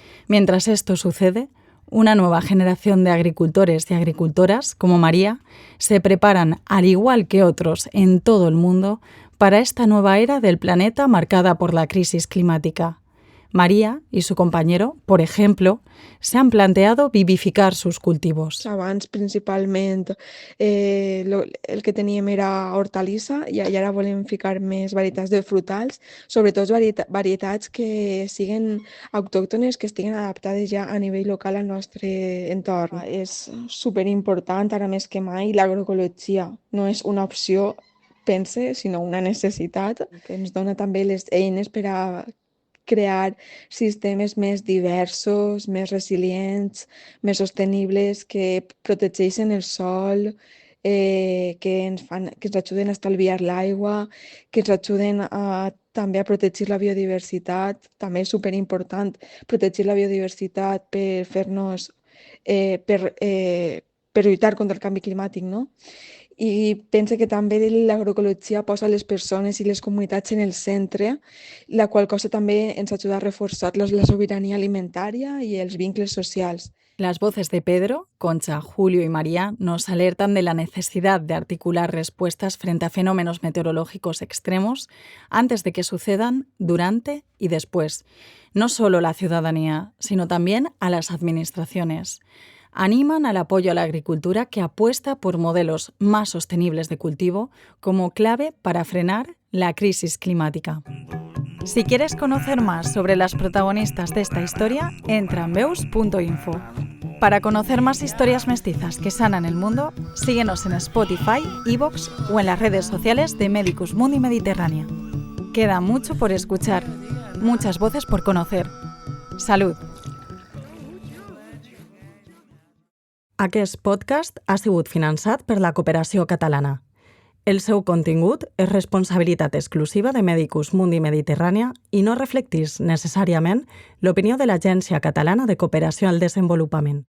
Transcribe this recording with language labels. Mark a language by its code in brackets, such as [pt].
[es] Mientras esto sucede, una nueva generación de agricultores y agricultoras, como María, se preparan, al igual que otros en todo el mundo, para esta nueva era del planeta marcada por la crisis climática. María y su compañero, por ejemplo, se han planteado vivificar sus cultivos. [ca] Abans, principalment, el que teníem era hortalissa i ara volem ficar més varietats de frutals, sobretot varietats que siguen autòctones, que estiguen adaptades ja a nivell local al nostre entorn. És superimportant, ara més que mai, l'agroecologia. No és una opció, pense, sinó una necessitat, que ens dona també les eines per a crear sistemes més diversos, més resilients, més sostenibles, que protegeixen el sòl, que ens ajuden a estalviar l'aigua, que ens ajuden també a protegir la biodiversitat. També és superimportant protegir la biodiversitat per fer-nos, per lluitar contra el canvi climàtic, no? I pense que també l'agroecologia posa les persones i les comunitats en el centre, la qual cosa també ens ajuda a reforçar la sobirania alimentària i els vincles socials. [es] Las voces de Pedro, Concha, Julio y María nos alertan de la necesidad de articular respuestas frente a fenómenos meteorológicos extremos antes de que sucedan, durante y después. No solo a la ciudadanía, sino también a las administraciones. Animan al apoyo a la agricultura que apuesta por modelos más sostenibles de cultivo como clave para frenar la crisis climática. Si quieres conocer más sobre las protagonistas de esta historia, entra en veus.info. Para conocer más historias mestizas que sanan el mundo, síguenos en Spotify, iVoox o en las redes sociales de Medicus Mundi Mediterránea. Queda mucho por escuchar, muchas voces por conocer. Salud! [ca] Aquest podcast ha sigut finançat per la Cooperació Catalana. El seu contingut és responsabilitat exclusiva de Medicus Mundi Mediterrània i no reflecteix necessàriament l'opinió de l'Agència Catalana de Cooperació al Desenvolupament.